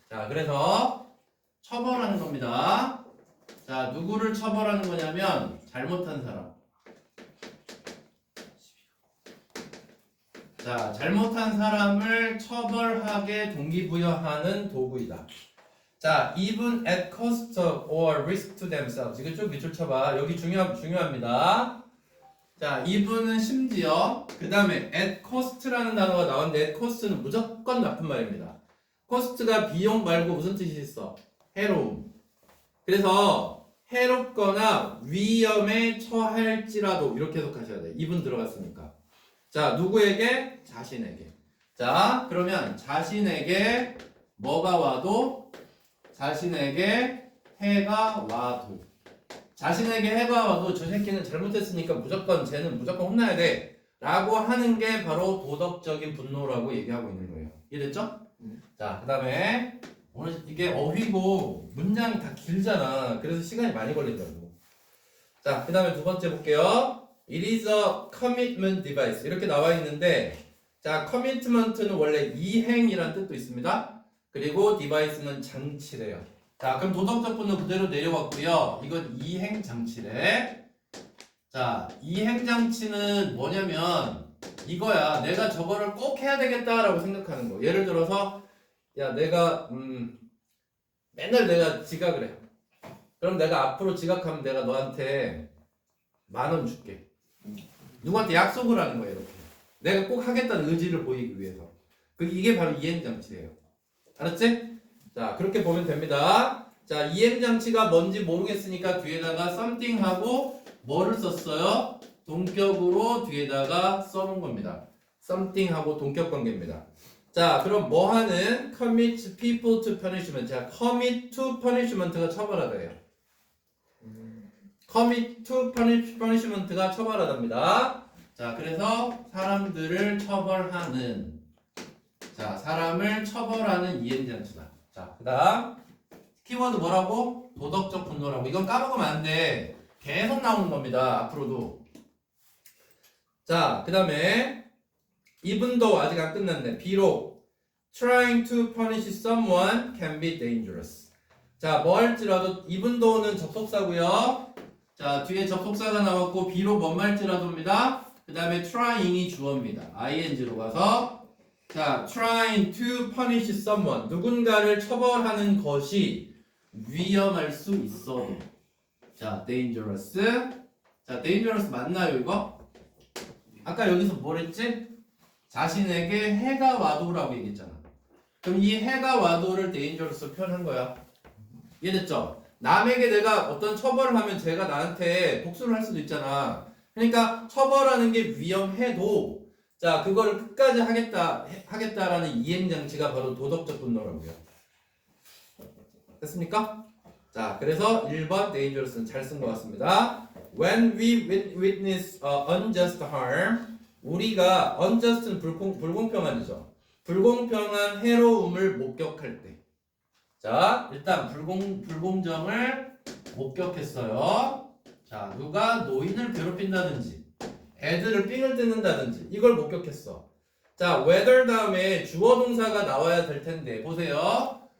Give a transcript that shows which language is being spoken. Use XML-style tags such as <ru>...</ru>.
<ko>자, 그래서 처벌하는 겁니다. 자, 누구를 처벌하는 거냐면 잘못한 사람. 자, 잘못한 사람을 처벌하게 동기부여하는 도구이다.</ko> <en>자, even at cost or risk to themselves.</en> <ko>이거 좀 밑줄 쳐봐. 여기 중요합니다. 자, even은 심지어, 그 다음에 at cost라는 단어가 나왔는데 at cost는 무조건 나쁜 말입니다. cost가 비용 말고 무슨 뜻이 있어? 해로움. 그래서 해롭거나 위험에 처할지라도 이렇게 해석하셔야 돼요. even 들어갔으니까. 자, 누구에게? 자신에게. 자, 그러면 자신에게 뭐가 와도, 자신에게 해가 와도. 자신에게 해가 와도 저 새끼는 잘못했으니까 쟤는 무조건 혼나야 돼. 라고 하는 게 바로 도덕적인 분노라고 얘기하고 있는 거예요. 이해됐죠? 자, 그 다음에 오늘 이게 어휘고 문장이 다 길잖아. 그래서 시간이 많이 걸린다고. 자, 그 다음에 두 번째 볼게요.</ko> <en>It is a commitment device.</en> <ko>이렇게 나와 있는데, 자, commitment는 원래 이행이라는 뜻도 있습니다. 그리고 device는 장치래요. 자, 그럼 도덕적 분노 그대로 내려왔고요. 이건 이행 장치래. 자, 이행 장치는 뭐냐면 이거야. 내가 저거를 꼭 해야 되겠다라고 생각하는 거. 예를 들어서, 야, 내가 맨날 내가 지각을 해. 그럼 내가 앞으로 지각하면 내가 너한테 10,000원 줄게. 누구한테 약속을 하는 거예요, 이렇게. 내가 꼭 하겠다는 의지를 보이기 위해서. 이게 바로 이행장치예요. 알았지? 자, 그렇게 보면 됩니다. 자, 이행장치가 뭔지 모르겠으니까 뒤에다가 something 하고 뭐를 썼어요? 동격으로 뒤에다가 써놓은 겁니다. something 하고 동격 관계입니다. 자, 그럼 뭐 하는?</ko> <en>commit people to punishment.</en> <ko>자,</ko> <en>commit to punishment</en> <ko>가 처벌하다예요.</ko> <en>commit to punishment</en> <ko>가 처벌하답니다. 자, 그래서 사람들을 처벌하는, 자, 사람을 처벌하는 이행장치다. 자, 그 다음 키워드 뭐라고? 도덕적 분노라고. 이건 까먹으면 안 돼. 계속 나오는 겁니다. 앞으로도. 자, 그 다음에 even though 아직 안 끝났네.</ko> <en>비록 trying to punish someone can be dangerous.</en> <ko>자, 뭐 할지라도 even though는 접속사고요. 자, 뒤에 접속사가 나왔고 비록 뭔 말지라도입니다. 그 다음에 trying이 주어입니다. ing로 가서, 자,</ko> <en>trying to punish someone.</en> <ko>누군가를 처벌하는 것이 위험할 수 있어도. 자, dangerous. 자, dangerous 맞나요, 이거? 아까 여기서 뭘 했지? 자신에게 해가 와도라고 얘기했잖아. 그럼 이 해가 와도를 dangerous로 표현한 거야. 이해됐죠? 남에게 내가 어떤 처벌을 하면 쟤가 나한테 복수를 할 수도 있잖아. 그러니까 처벌하는 게 위험해도, 자, 그거를 끝까지 하겠다라는 이행장치가 바로 도덕적 분노라고요. 됐습니까? 자, 그래서 1번 dangerous는 잘 쓴 것 같습니다.</ko> <en>When we witness unjust harm,</en> <ko>우리가 unjust는 불공평한이죠. 불공평한 해로움을 목격할 때. 자, 일단 불공정을 목격했어요. 자, 누가 노인을 괴롭힌다든지 애들을 삥을 뜯는다든지 이걸 목격했어. 자, whether 다음에 주어 동사가 나와야 될 텐데 보세요.</ko>